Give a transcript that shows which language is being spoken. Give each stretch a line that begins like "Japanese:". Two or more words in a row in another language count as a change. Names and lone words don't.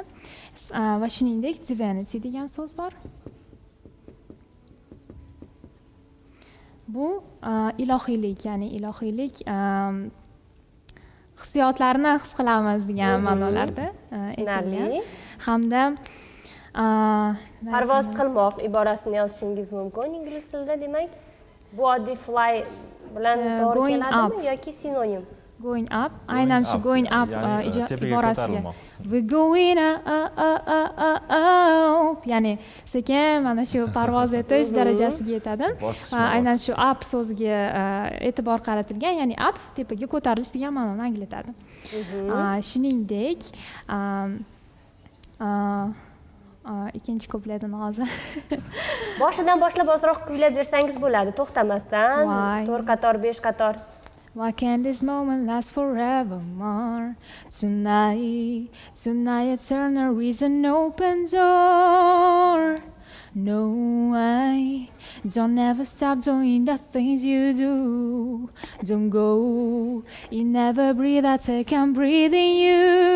Uzbek: Va shuningdek divinity degan so'z bor. Bu ilohiylik, ya'ni ilohiylik hissiyotlarni his qilamiz degan ma'nolarda aytilgan. Hamda parvoz qilmoq iborasini yozishingiz mumkin ingliz tilida. Demak, bu oddiy fly bilan to'g'ri keladimi yoki sinonim?
English: Going up,
Uzbek: aynan shu
English: going up
Uzbek: iborasiga.
English: We going up,
Uzbek: ya'ni sekin mana shu parvoz etish darajasiga yetadi. Aynan shu up so'ziga e'tibor qaratilgan, ya'ni up tepaga ko'tarilish degan ma'noni anglatadi. Shuningdek, ikkinchi kupletini hozir boshidan boshlab ozroq kuylab bersangiz bo'ladi, to'xtamasdan 4 qator 5 qator.
English: Why can this moment last forevermore? Tonight eternal is an open door. No, I don't ever stop doing the things you do. Don't go, you never breathe, I take and breathe in you.